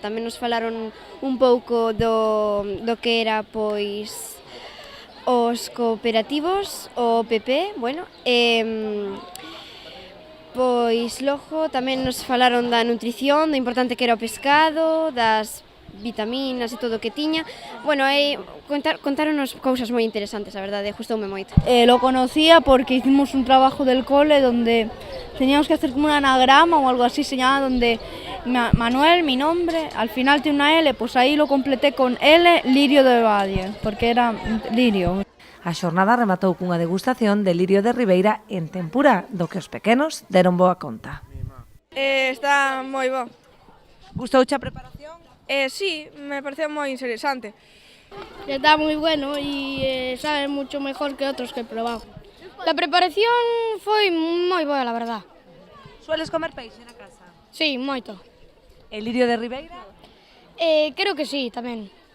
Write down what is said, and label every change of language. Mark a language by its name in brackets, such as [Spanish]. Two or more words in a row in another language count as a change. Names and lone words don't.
[Galician] Tamén nos falaron un pouco do que era, pois, os cooperativos, o PP, bueno, pois logo tamén nos falaron da nutrición, do importante que era o pescado, das vitaminas e todo o que tiña. Bueno, contaronos cousas moi interesantes, a verdade, gustoume moito. [Spanish] Lo conocía porque hicimos un trabajo del cole donde teníamos que hacer como un anagrama o algo así, se llama, donde Manuel, mi nombre, al final tiene una L, pues ahí lo completé con L, Lirio de Valle, porque era lirio. [Galician] A xornada rematou cunha degustación de lirio de Ribeira en tempura, do que os pequenos deron boa conta. Está moi bo. Gustouche a preparación? Sí, me pareceu moi interesante. [Spanish] Está muy bueno y sabe mucho mejor que otros que he probado. [Galician] La preparación foi moi boa, [Spanish] la verdad. [Galician] Sueles comer peixe na casa? Sí, moito. [Spanish] El lirio de Ribeira? [Galician] Creo que sí, tamén.